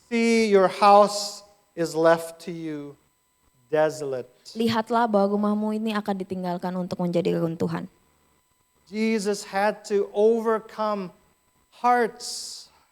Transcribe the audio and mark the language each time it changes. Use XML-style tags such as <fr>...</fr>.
<en>See, your house is left to you desolate.</en> <id>Lihatlah bahwa rumahmu ini akan ditinggalkan untuk menjadi reruntuhan.</id> <en>Jesus had to overcome hearts.</en>